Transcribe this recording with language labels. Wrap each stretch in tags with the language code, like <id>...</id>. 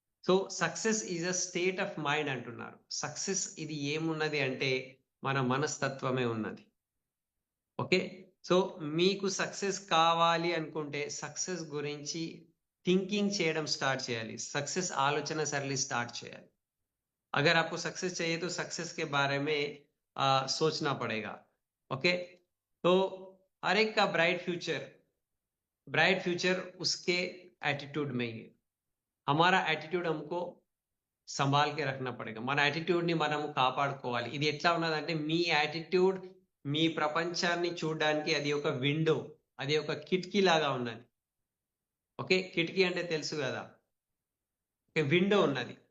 <en>so success is a state of mind</en> <te>అంటున్నారు. Success ఇది ఏమున్నది అంటే మన మనస్తత్వమే ఉన్నది. ఓకే. సో మీకు సక్సెస్ కావాలి అనుకుంటే సక్సెస్ గురించి థింకింగ్ చేయడం స్టార్ట్ చేయాలి. సక్సెస్ ఆలోచన సరళి స్టార్ట్ చేయాలి.</te> <hi>अगर आपको सक्सेस चाहिए तो सक्सेस के बारे में सोचना पड़ेगा. ओके. तो हर एक का ब्राइट फ्यूचर उसके एटीट्यूड में ही है। हमारा एटीट्यूड हमको సంబాల్ కే రఖనా పడేగా.</hi> <te>మన యాటిట్యూడ్‌ని మనము కాపాడుకోవాలి. ఇది ఎట్లా ఉన్నదంటే మీ యాటిట్యూడ్ మీ ప్రపంచాన్ని చూడడానికి అది ఒక విండో. అది ఒక కిటికీ లాగా ఉన్నది. ఓకే. కిటికీ అంటే తెలుసు గదా! ఓకే. విండో ఉన్నది.</te>